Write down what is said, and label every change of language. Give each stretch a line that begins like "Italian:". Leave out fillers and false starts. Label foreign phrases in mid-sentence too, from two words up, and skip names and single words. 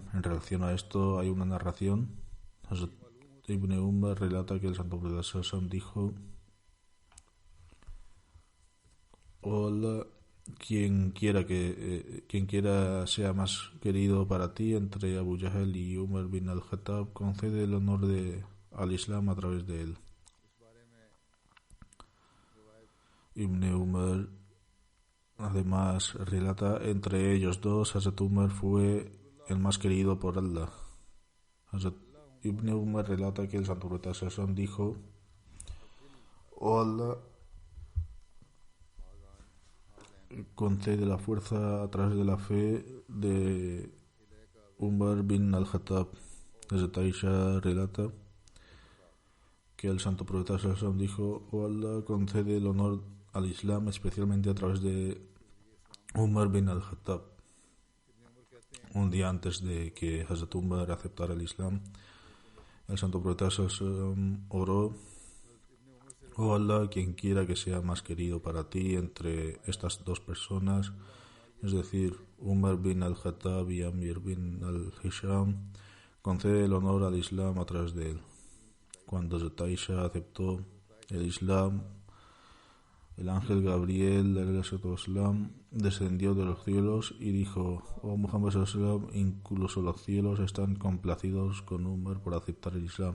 Spanish: En relación a esto hay una narración. Hazrat Ibn Umar relata que el Santo Profeta Sallallahu dijo: hola, quien quiera sea más querido para ti entre Abu Jahl y Umar bin al-Khattab, concede el honor al Islam a través de él. Ibn Umar además relata, entre ellos dos, Hazrat Umar fue el más querido por Allah. Ibn Umar relata que el Santo Profeta Sallallahu dijo: oh Allah, concede la fuerza a través de la fe de Umar bin al-Khattab. Hazrat Aisha relata que el Santo Profeta Sallallahu dijo: oh Allah, concede el honor al Islam especialmente a través de Umar bin al-Khattab. Un día antes de que Hazrat Umar aceptara el Islam, el Santo Profeta Sallallahu oró: oh Allah, quien quiera que sea más querido para ti entre estas dos personas, es decir, Umar bin al-Khattab y Amir bin al-Hisham, concede el honor al Islam a través de él. Cuando Hazrat Aisha aceptó el Islam, el ángel Gabriel descendió de los cielos y dijo: oh Muhammad sallallahu, incluso los cielos están complacidos con Umar por aceptar el Islam.